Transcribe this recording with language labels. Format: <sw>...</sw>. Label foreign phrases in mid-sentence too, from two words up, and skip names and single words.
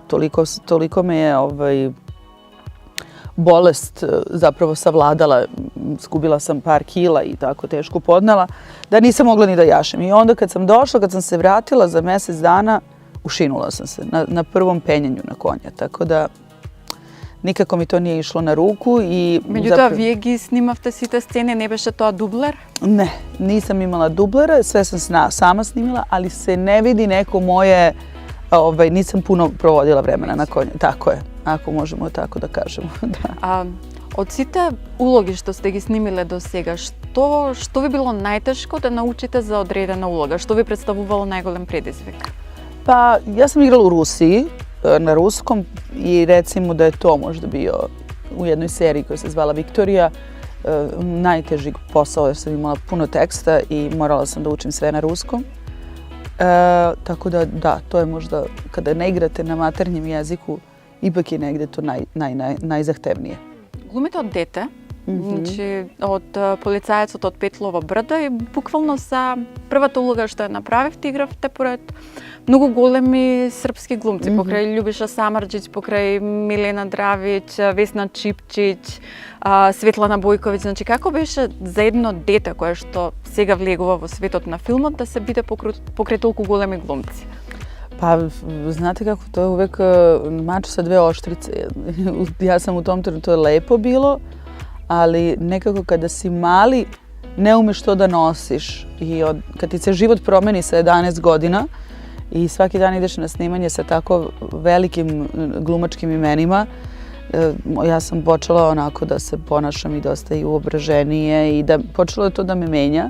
<sr>Toliko me je bolest zapravo savladala, skubila sam par kila i tako teško podnela, da nisam mogla ni da jašem. I onda kad sam došla, kad sam se vratila za mjesec dana, ušinula sam se na prvom penjanju na konja, tako da nikako mi to nije išlo na ruku. Međutim,</sr> <mk>вие ги снимавте сите сцени, не беше тоа дублер?</mk> <sr>Ne, nisam imala dublera, sve sam sama snimila, ali se ne vidi neko moje, nisam puno provodila vremena na konju. Tako je, ako možemo tako da kažemo. Da.</sr> <mk>Од сите улоги што сте ги снимиле до сега, што ви било најтешко да научите за одредена улога? Што ви представувало најголем предизвик?</mk> <sr>Pa ja sam igrala u Rusiji, na ruskom, i recimo da je to možda bio u jednoj seriji koja se zvala Viktorija najteži posao jer sam imala puno teksta i morala sam da učim sve na ruskom. Tako da, to je možda kada ne igrate na maternjem jeziku, ipak je negde to najzahtevnije.</sr> <mk>Глумите од дете, значи од полицаецот од Петлова брда и буквално са првата улога што ја направивте, игравте поред многу големи српски глумци, покрај Љубиша Самарџиќ, покрај Милена Дравиć, Весна Чипчиć, Светлана Бојковиќ. Значи како беше за едно дете кое што сега влегува во светот на филмот да се биде покрај толку големи глумци?</mk> <sr>Pa, znate kako, to je uvek mač sa dve oštrice. Ja sam u tom trenutku, to je lepo bilo, ali nekako kada si mali, ne umeš to da nosiš. I kad ti se život promeni sa 11 godina i svaki dan ideš na snimanje sa tako velikim glumačkim imenima, ja sam počela onako da se ponašam i dosta i uobraženije i da počelo je to da me menja.</sr>